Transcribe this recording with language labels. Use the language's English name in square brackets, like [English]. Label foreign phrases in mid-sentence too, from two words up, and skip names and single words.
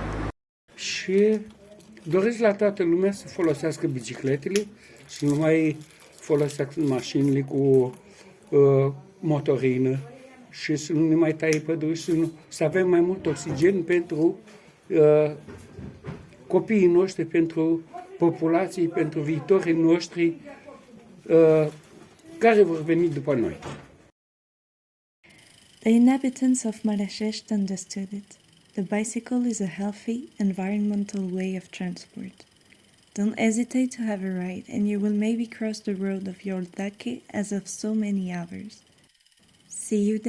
[Romanian] Și doresc la toată lumea să folosească bicicletele și nu mai folosească mașinile cu motorină și să nu ne mai taie păduri, să avem mai mult oxigen pentru copiii noștri, pentru populații, pentru viitorii noștri care vor veni după noi. [English] The inhabitants of Marashești understood it. The bicycle is a healthy, environmental way of transport. Don't hesitate to have a ride, and you will maybe cross the road of your dake as of so many others.